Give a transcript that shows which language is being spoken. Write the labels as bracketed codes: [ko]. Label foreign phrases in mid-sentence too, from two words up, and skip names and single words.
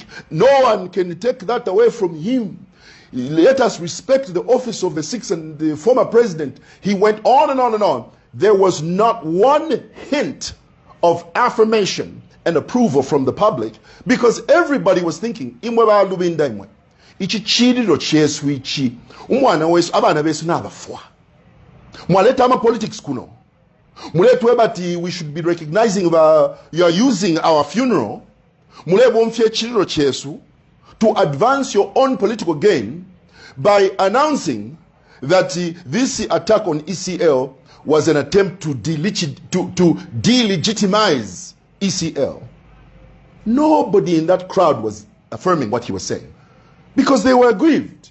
[en] No one can take that away from him. Let us respect the office of the sixth and the former president. He went on and on and on. There was not one hint of affirmation and approval from the public, because everybody was thinking, [bem] Mwewa Lubinda imwe. Ichi chiriro chesu ichi. Umwana wesu abana besu n'abafwa. Mwaleta ama politics kuno. Muletwe bati [en] we should be recognizing you are using our funeral. [bem] Mulebo mfye chiriro chesu [en] to advance your own political gain by announcing that this attack on ECL was an attempt to delegitimize ECL. Nobody in that crowd was affirming what he was saying, because they were aggrieved.